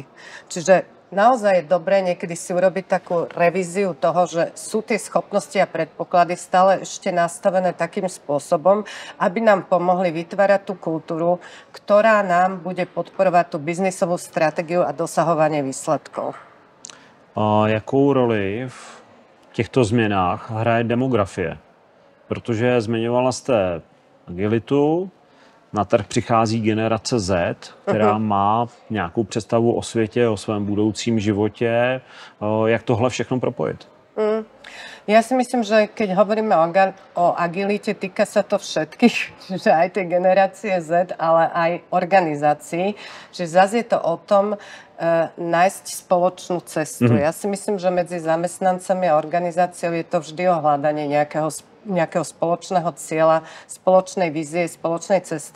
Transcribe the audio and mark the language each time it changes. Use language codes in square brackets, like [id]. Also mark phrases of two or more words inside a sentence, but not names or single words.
[sk] Čiže naozaj je dobré niekedy si urobiť takú revíziu toho, že sú tie schopnosti a predpoklady stále ešte nastavené takým spôsobom, aby nám pomohli vytvárať tú kultúru, ktorá nám bude podporovať tú biznisovú stratégiu a dosahovanie výsledkov. [cs] A jakou roli v těchto změnách hraje demografie? Protože zmiňovala jste agilitu, na trh přichází generace Z, která má nějakou představu o světě, o svém budoucím životě. Jak tohle všechno propojit? [sk] Ja si myslím, že keď hovoríme o agilite, týka sa to všetkých, že aj tej generácie Z, ale aj organizácií. Že zase je to o tom nájsť spoločnú cestu. Ja si myslím, že medzi zamestnancami a organizáciou je to vždy o hľadanie nejakého spoločného cieľa, spoločnej vízie, spoločnej cesty.